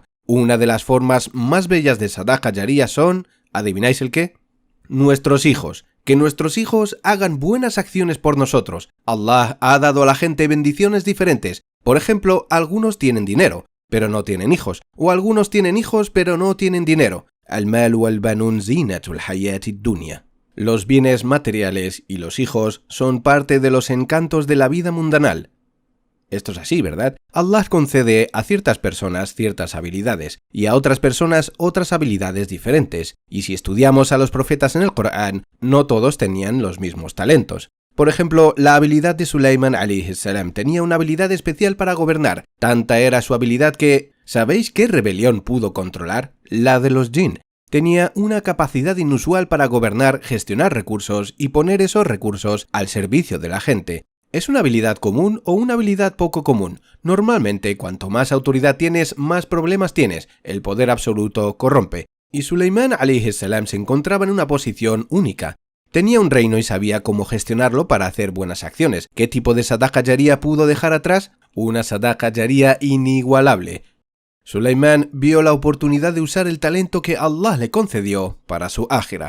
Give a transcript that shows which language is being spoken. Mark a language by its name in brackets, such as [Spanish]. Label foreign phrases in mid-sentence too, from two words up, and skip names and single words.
[Spanish] Una de las formas más bellas de [Arabic] صدقة جارية [Spanish] son, ¿adivináis el qué? Nuestros hijos. Que nuestros hijos hagan buenas acciones por nosotros. Allah ha dado a la gente bendiciones diferentes. Por ejemplo, algunos tienen dinero, pero no tienen hijos. O algunos tienen hijos, pero no tienen dinero. [Arabic] المال والبنون زينة الحياة الدنيا. [Spanish] Los bienes materiales y los hijos son parte de los encantos de la vida mundanal. Esto es así, ¿verdad? Allah concede a ciertas personas ciertas habilidades y a otras personas otras habilidades diferentes. Y si estudiamos a los profetas en el Corán, no todos tenían los mismos talentos. Por ejemplo, la habilidad de Suleimán [Arabic] عليه السلام [Spanish] tenía una habilidad especial para gobernar. Tanta era su habilidad que... ¿sabéis qué rebelión pudo controlar? La de los jinn. Tenía una capacidad inusual para gobernar, gestionar recursos y poner esos recursos al servicio de la gente. ¿Es una habilidad común o una habilidad poco común? Normalmente, cuanto más autoridad tienes, más problemas tienes. El poder absoluto corrompe. Y Suleimán [Arabic] عليه السلام [Spanish] se encontraba en una posición única. Tenía un reino y sabía cómo gestionarlo para hacer buenas acciones. ¿Qué tipo de [Arabic] صدقة جارية [Spanish] pudo dejar atrás? Una [Arabic] صدقة جارية [Spanish] inigualable. Suleimán vio la oportunidad de usar el talento que Allah le concedió para su ájira.